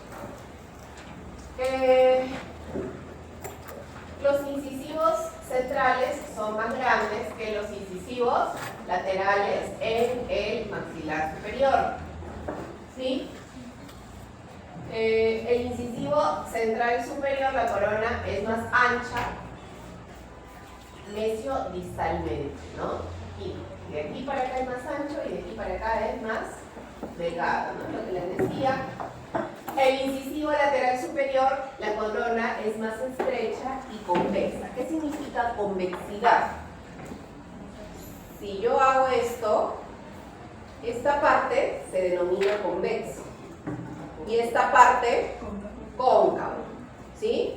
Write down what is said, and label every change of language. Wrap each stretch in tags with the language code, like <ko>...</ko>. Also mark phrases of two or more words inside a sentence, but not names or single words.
<es>Los incisivos centrales son más grandes que los incisivos laterales en el maxilar superior. ¿Sí? El incisivo central superior, la corona, es más ancha mesio-distalmente, ¿no? Y de aquí para acá es más ancho y de aquí para acá es más delgado, ¿no? Lo que les decía. El incisivo lateral superior, la corona es más estrecha y convexa. ¿Qué significa convexidad? Si yo hago esto, esta parte se denomina convexo y esta parte cóncavo, ¿sí?</es>